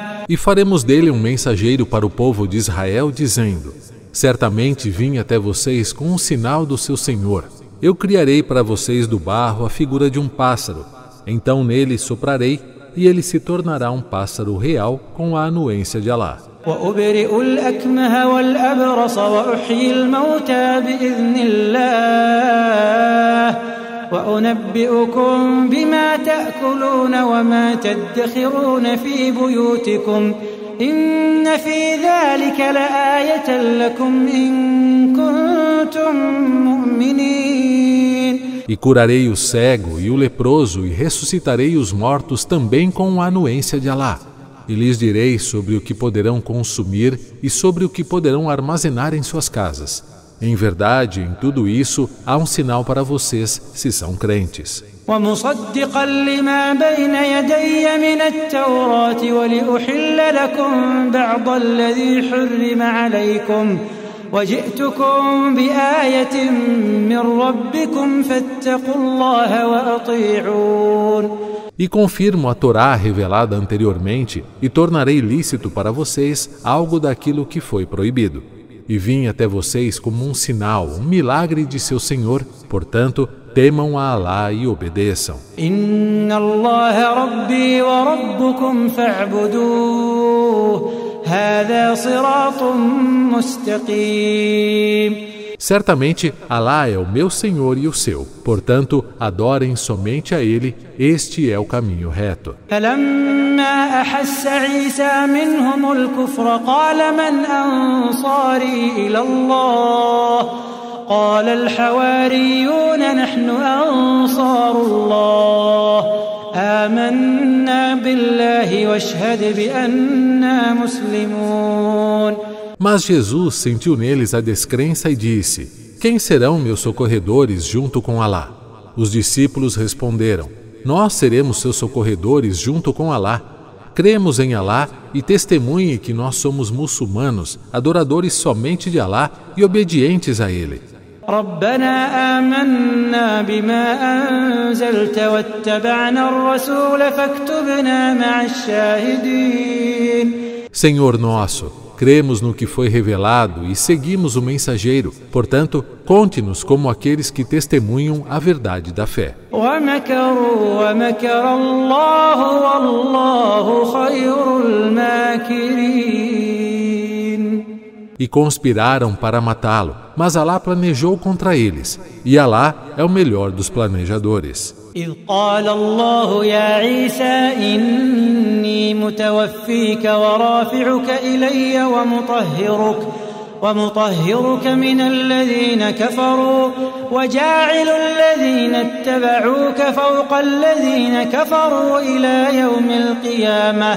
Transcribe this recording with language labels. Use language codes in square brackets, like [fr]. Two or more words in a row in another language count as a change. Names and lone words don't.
[pt] E faremos dele um mensageiro para o povo de Israel, dizendo: Certamente vim até vocês com um sinal do seu Senhor. Eu criarei para vocês do barro a figura de um pássaro. Então nele soprarei, e ele se tornará um pássaro real com a anuência de Alá. [ar] وأبرئ الأكمه والأبرص وأحيي الموتى بإذن الله وأنبئكم بما تأكلون وما تدخرون في بيوتكم إن في ذلك لآية لكم إن كنتم مؤمنين. [pt] E curarei o cego e o leproso e ressuscitarei os mortos também com a anuência de Alá. E lhes direi sobre o que poderão consumir e sobre o que poderão armazenar em suas casas. Em verdade, em tudo isso, há um sinal para vocês, se são crentes. [ar] ومصدقا لما بين يدي من التوراة ولأحل لكم بعض الذي حرم عليكم وجئتكم بآية من ربكم فاتقوا الله وأطيعون. [pt] E confirmo a Torá revelada anteriormente e tornarei lícito para vocês algo daquilo que foi proibido. E vim até vocês como um sinal, um milagre de seu Senhor, portanto, temam a Alá e obedeçam. [ar] إن الله ربي وربكم فاعبدوه هذا صراط مستقيم. [pt] Certamente, Alá é o meu Senhor e o seu. Portanto, adorem somente a Ele. Este é o caminho reto. [ar] فلما أحس عيسى منهم الكفر قال من أنصاري إلى الله قال الحواريون نحن أنصار الله آمنا بالله واشهد بأننا مسلمون. [pt] Mas Jesus sentiu neles a descrença e disse: Quem serão meus socorredores junto com Alá? Os discípulos responderam: Nós seremos seus socorredores junto com Alá. Cremos em Alá e testemunhe que nós somos muçulmanos, adoradores somente de Alá e obedientes a Ele. [ar] ربنا آمنا بما أنزلت واتبعنا الرسول فاكتبنا مع الشاهدين. [pt] Senhor nosso, cremos no que foi revelado e seguimos o mensageiro. Portanto, conte-nos como aqueles que testemunham a verdade da fé. E conspiraram para matá-lo, mas Alá planejou contra eles, e Alá é o melhor dos planejadores. [ar] إذ قال الله يا عيسى إني متوفيك ورافعك إلي ومطهرك من الذين كفروا وجاعل الذين اتبعوك فوق الذين كفروا إلى يوم القيامة.